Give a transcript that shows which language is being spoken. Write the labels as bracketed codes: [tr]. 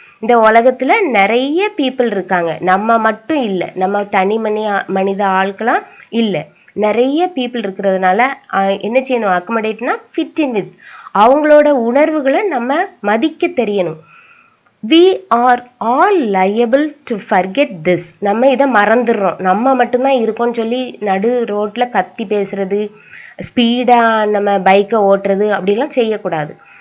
[ta] இந்த உலகத்தில் நிறைய பீப்புள் இருக்காங்க, நம்ம மட்டும் இல்லை, நம்ம தனி மனித ஆட்களாம் இல்லை, நிறைய பீப்புள் இருக்கிறதுனால என்ன செய்யணும்? அக்கமடேட்னா [en] Fit in with. [ta] அவங்களோட உணர்வுகளை நம்ம மதிக்க தெரியணும். [en] we are all liable to forget this. [ta] நம்ம இதை மறந்துடுறோம். நம்ம மட்டும்தான் இருக்கோம்னு சொல்லி நடு ரோட்டில் கத்தி பேசுறது, ஸ்பீடாக நம்ம பைக்கை ஓட்டுறது அப்படிலாம் செய்யக்கூடாது.